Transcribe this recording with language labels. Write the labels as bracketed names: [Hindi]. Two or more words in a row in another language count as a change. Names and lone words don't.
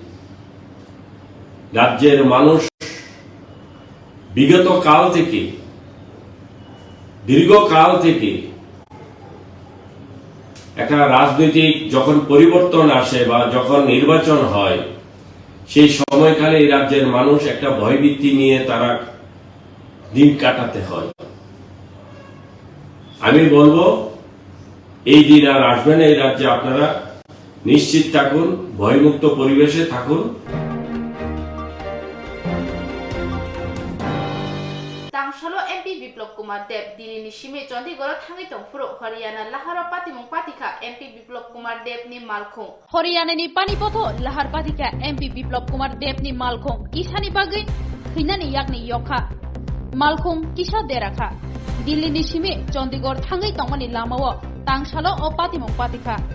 [Bangla] রাজ্যের মানুষ বিগত কাল থেকে, দীর্ঘকাল থেকে একটা রাজনৈতিক যখন পরিবর্তন আসে বা যখন নির্বাচন হয়, সেই সময়কালে এই রাজ্যের মানুষ একটা ভয়ভীতি নিয়ে তারা দিন কাটাতে হয়। আমি বলবো এই দিন আর আসবে না। এই রাজ্যে আপনারা নিশ্চিত থাকুন, ভয়মুক্ত পরিবেশে থাকুন। [Kok Borok] Tangshalo MP Biplop Kumar Deb Dilini Shime Chandigarh Thangi Tongphuro Haryana Lahara Patimong Patika MP Biplop Kumar Deb ni Malkhung হরিয়ানানি পানিপথো লাহার পাতিকা এমপি বিপ্লব কুমার দেবনি মালখং কিসানি বাগৈ থৈনানি yakni yokha মালখং কিসা দেরাখা দিল্লিনি সিমে চন্ডিগড় থাঙ্গै তংমানি লামাও তাংসালো ও পাতিমং পাতিকা